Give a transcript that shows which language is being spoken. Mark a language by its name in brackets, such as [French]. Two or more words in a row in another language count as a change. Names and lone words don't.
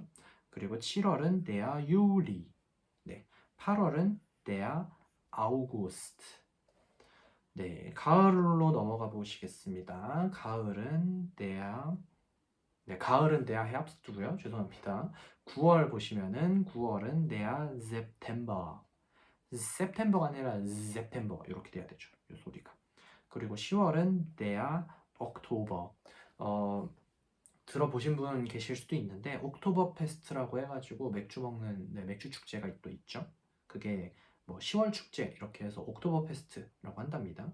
[Korean] 그리고 7월은 [German] der Juli, [Korean] 네. [German] 8월은 der August. [Korean] 네, 가을로 넘어가 보시겠습니다. 가을은 가을은 [German] der Herbst [Korean] 고요. 죄송합니다. 9월 보시면은 9월은 [German] der September. [Korean] September가 아니라 September 이렇게 돼야 되죠. 이 소리가. 그리고 10월은 [German] der Oktober. [Korean] 들어보신 분 계실 수도 있는데 옥토버 페스트라고 해가지고 맥주 먹는 맥주 축제가 또 있죠. 그게 뭐 10월 축제 이렇게 해서 옥토버 페스트라고 한답니다.